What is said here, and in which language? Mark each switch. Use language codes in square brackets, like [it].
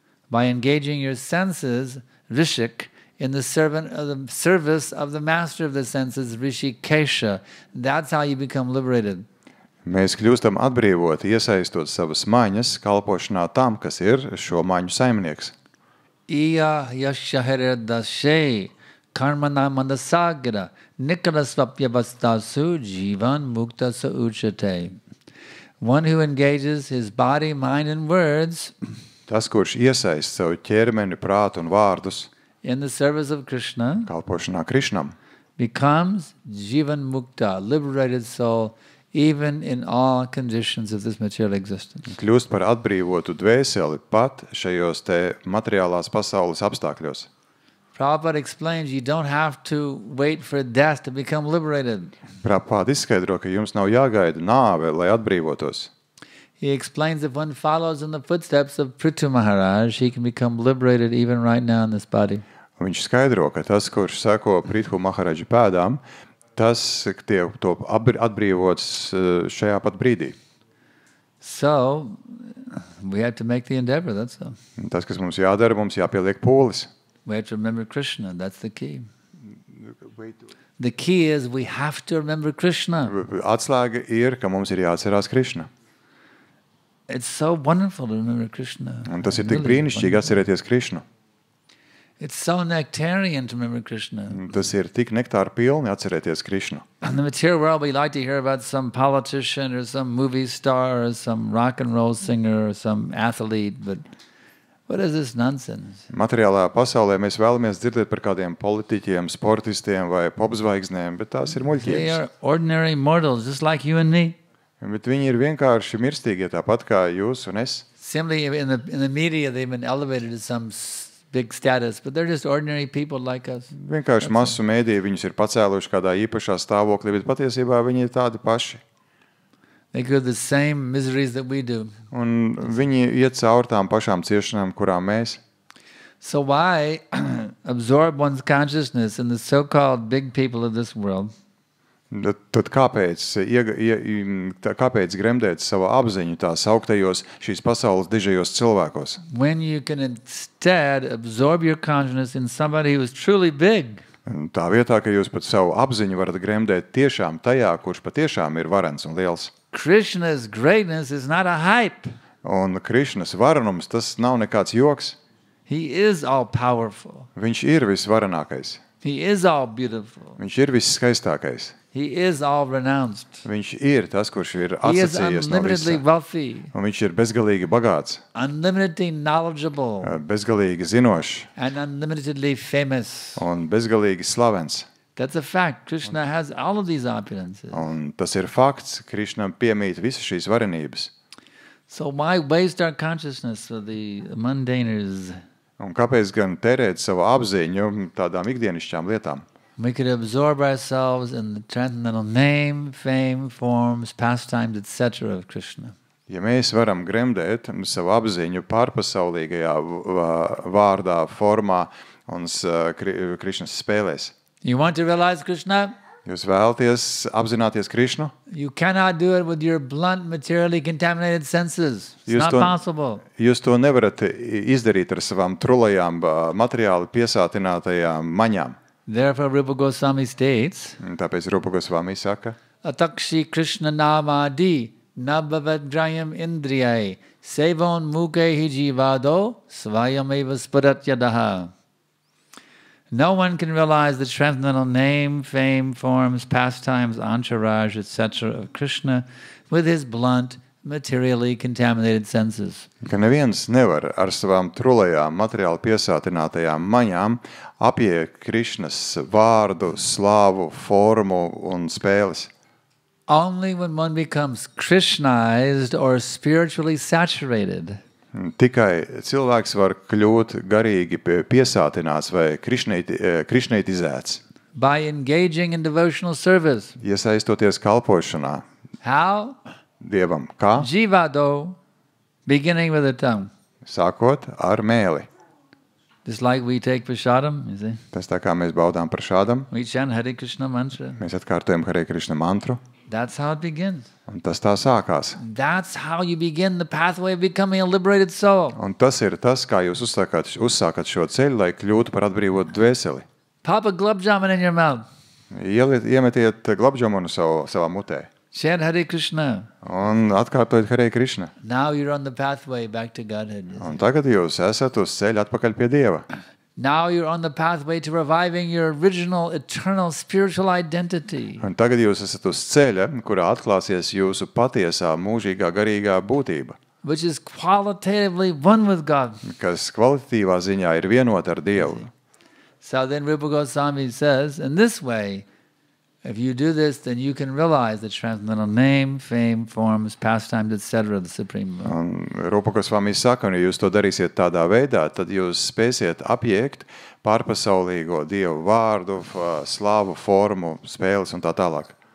[en] By engaging your senses, rishik, in the service of the master of the senses, Rishikesha. That's how you become liberated. [lv] Mēs kļūstam atbrīvoti, iesaistot savas maņas kalpošanā tam, kas ir šo maņu saimnieks. [sa] Iya yashahere dashe karmana mandasagira nikalasvapyavastasu jivan mukta sa uchate. [en] One who engages his body, mind and words [lv] Tas, kurš iesaist savu ķermeni, prātu un vārdus [en] in the service of Krishna [lv] kalpošanā Krišnam, [en] becomes jivan mukta, liberated soul, even in all conditions of this material existence. [lv] kļūst par atbrīvotu dvēseli pat šajos te materiālās pasaules apstākļos. [en] Prabhupada explains you don't have to wait for death to become liberated. [lv] Prabhupada izskaidro, ka jums nav jāgaida nāve, lai atbrīvotos. [en] He explains if one follows in the footsteps of Prithu Maharaj, he can become liberated even right now in this body. [lv] Viņš skaidro, ka tas, kurš seko Prithu Maharaģa pēdām, tas tiek to atbrīvots šajā pat brīdī. [en] So, we have to make the endeavor, that's all. [lv] Tas, kas mums jādara, mums jāpieliek pūles. [en] We have to remember Krishna, that's the key. The key is we have to remember Krishna. [lv] Atslēga ir, ka mums ir jāatcerās Krišna. [en] it's so wonderful to remember Krishna. [lv] Un tas ir tik [en] Really [lv] brīnišķīgi [en] wonderful. [lv] atcerēties Krišnu. [en] It's so nectarian to remember Krishna. [lv] Tas ir tik nektāra pilni atcerēties Krišnu. [en] In the material world, we like to hear about some politician or some movie star or some rock and roll singer or some athlete, but what is this nonsense? [lv] Materiālā pasaulē mēs vēlamies dzirdēt par kādiem politiķiem, sportistiem vai popzvaigznēm, bet tās ir [en] They [lv] muļķības. [en] are ordinary mortals, just like you and me. [lv] Bet viņi ir vienkārši mirstīgie tāpat kā jūs un es. [en] Simply in the media, they've been elevated to some big status, but they're just ordinary people like us. [lv] Vienkārši masu mēdīji viņus ir pacēluši kādā īpašā stāvoklī, bet patiesībā viņi ir tādi paši. [en] They go through the same miseries that we do. [lv] Un viņi iet cauri tām pašām ciešanām, kurām mēs. [en] So why absorb one's consciousness in the so-called big people of this world? [lv] Tad kāpēc gremdēt savu apziņu tās augtajos šīs pasaules dižajos cilvēkos? [en] When you can instead absorb your consciousness in somebody who is truly big. [lv] Tā vietā, ka jūs pat savu apziņu varat gremdēt tiešām tajā, kurš patiešām ir varens un liels. [en] Krishna's greatness is not a hype. [lv] Un Krišnas varenums, tas nav nekāds joks. [en] He is all powerful. [lv] Viņš ir visvarenākais. [en] He is all beautiful. [lv] Viņš ir visskaistākais. [en] He is all renounced. [lv] Viņš ir tas, kurš ir [en] He is [lv] atsacījies no [en] unlimitedly [lv] visa. [en] wealthy, [lv] Un viņš ir bezgalīgi bagāts, [en] unlimitedly knowledgeable, [lv] bezgalīgi zinošs [en] and unlimitedly famous. [lv] un bezgalīgi slavens. [en] That's a fact. Krishna has all of these opulences. [lv] Un tas ir fakts, Krišnam piemīt visas šīs varenības. [en] So why waste our consciousness for the mundaners? [lv] Un kāpēc gan tērēt savu apziņu tādām ikdienišķām lietām? [en] We could absorb ourselves in the transcendental name, fame, forms, pastimes, etc. of Krishna. [lv] Ja mēs varam gremdēt savu apziņu pārpasaulīgajā vārdā, formā un Krišnas spēlēs. [en] You want to realize Krishna? [lv] Jūs vēlaties apzināties Krišnu? [en] You cannot do it with your blunt, materially contaminated senses. It's not possible. [lv] Jūs to nevarat izdarīt ar savām trulajām, materiāli piesātinātajām maņām. [en] Therefore, Rupa Goswami states, [lv] Tāpēc Rupa Gosvami saka, [sa] Atakshi Krishna namadi nabhavad-grayam indriyai sevon mukehi jivado svayameva spuratyadaha. [en] No one can realize the transcendental name, fame, forms, pastimes, entourage, etc. of Krishna with his blunt, materially contaminated senses. [lv] ka neviens nevar ar savām trulajām, materiāli piesātinātajām maņām apiet Krišnas vārdu, slāvu, formu un spēles. [en] Only when one becomes Krishnized or spiritually saturated [lv] Tikai cilvēks var kļūt garīgi piesātināts vai krišneitizēts, [en] by engaging in devotional service. [lv] iesaistoties kalpošanā [en] How? [lv] Dievam. Kā? [en] Jivado, beginning with the tongue. [lv] Sākot ar mēli. [en] Just like we take prasadam, you see. [lv] Tas tā kā mēs baudām par šādam, [en] We chant Hare Krishna mantra. [lv] mēs atkārtojam Hare Krišna mantru, [en] That's how it begins. [lv] un tas tā sākās. [en] That's how you begin the pathway of becoming a liberated soul. [lv] Un tas ir tas, kā jūs uzsākat šo ceļu, lai kļūtu par atbrīvotu dvēseli. [en] Pop a glove jamun in your mouth. [lv] Iemetiet glabģomonu savā mutē [en] Chant Hare Krishna. [lv] un atkārtojiet Hare Krišna. [en] Now you're on the pathway back to Godhead. [lv] Un tagad jūs esat uz ceļa atpakaļ pie Dieva. [en] Now you're on the pathway to reviving your original, eternal, spiritual identity. [lv] Un tagad jūs esat uz ceļa, kurā atklāsies jūsu patiesā, mūžīgā, garīgā būtība, [en] Which is qualitatively one with God. [lv] kas kvalitatīvā ziņā ir vienota ar Dievu. [en] So then Rupa Goswami says, in this way, if you do this, then you can realize the transcendental name, fame, forms, pastimes, etc. of the Supreme Lord. [lv] Un Rupa Gosvami saka, un ja jūs to darīsiet tādā veidā, tad jūs spēsiet apiekt pārpasaulīgo Dievu vārdu, slāvu, formu, spēles un tā tālāk.